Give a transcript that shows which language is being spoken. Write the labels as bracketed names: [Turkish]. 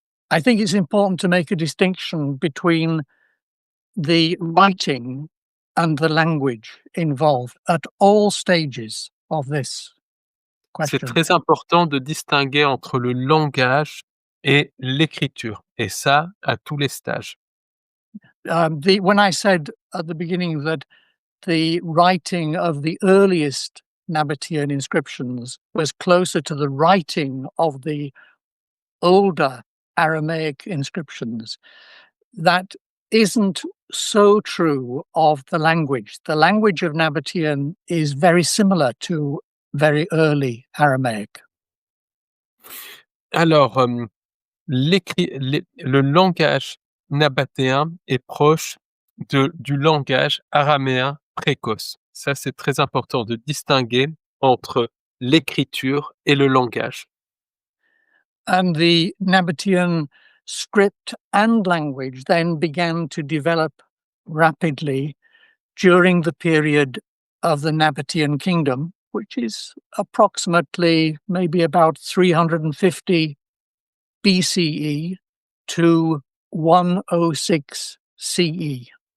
[English] I think it's important to make a distinction between the writing and the language involved at all stages of this question. [French] C'est très important de distinguer entre le langage et l'écriture, et ça à tous les stages. [English] When I said at the beginning that the writing of the earliest Nabatean inscriptions was closer to the writing of the older Aramaic inscriptions, that isn't so true of the language. The language of Nabatean is very similar to very early Aramaic. [French] Alors, le langage nabatéen est proche du langage araméen précoce. Ça, c'est très important de distinguer entre l'écriture et le langage. [English] And the Nabatean script and language then began to develop rapidly during the period of the Nabatean kingdom, which is approximately maybe about 350 BCE to 106 CE.